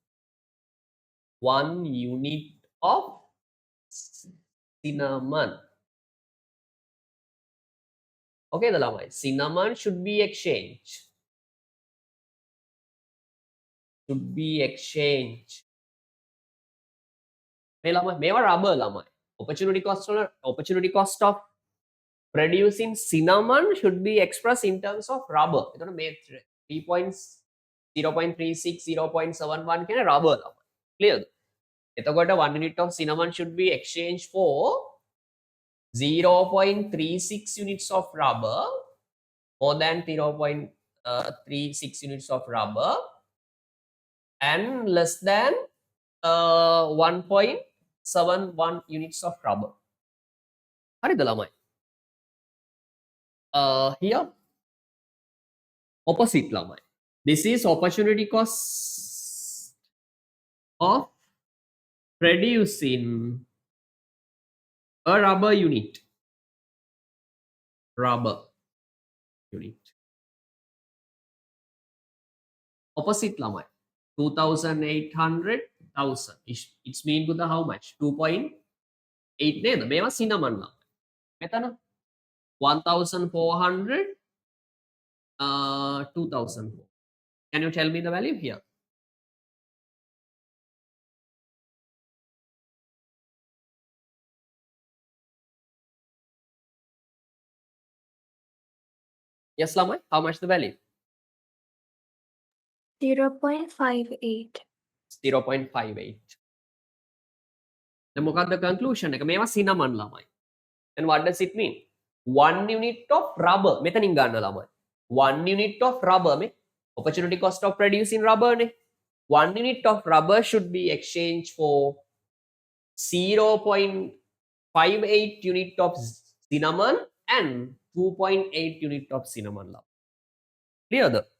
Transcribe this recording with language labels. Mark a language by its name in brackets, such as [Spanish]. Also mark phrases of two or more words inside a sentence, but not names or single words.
[English] 1 unit of cinnamon. Okay, the lamai. Cinnamon should be exchanged. Should be exchanged. [Sinhala] මේ ළමයි මේවා rubber ළමයි. [English] Opportunity cost of producing cinnamon should be expressed in terms of rubber. [Sinhala] එතකොට මේ 0.36 0.71 කියන rubber ළමයි. Clear? [English] එතකොට 1 unit of cinnamon should be exchanged for 0.36 units of rubber, more than 0.36 units of rubber, and less than 1.71 units of rubber. [Sinhala] හරිද ළමයි? [English] Here, opposite ළමයි. This is opportunity cost of producing a rubber unit. Rubber unit. Opposite ළමයි. 2,800, 1,000. It's mean to the how much? [Sinhala] 2.8 නේද? මේවා cinnamon ළමයි. මෙතන 1,400, 2,004. [English] Can you tell me the value here? Yes, ළමයි. How much the value? 0.58. [Sinhala] 0.58. Then මොකක්ද conclusion එක? මේවා cinnamon ළමයි. [English] Then what does it mean? 1 unit of rubber. [Sinhala] මෙතනින් ගන්න ළමයි. [English] 1 unit of rubber මේ opportunity cost of producing rubber නේ. 1 unit of rubber should be exchanged for 0.58 unit of cinnamon and 2.8 unit of cinnamon ළමයි. Clear?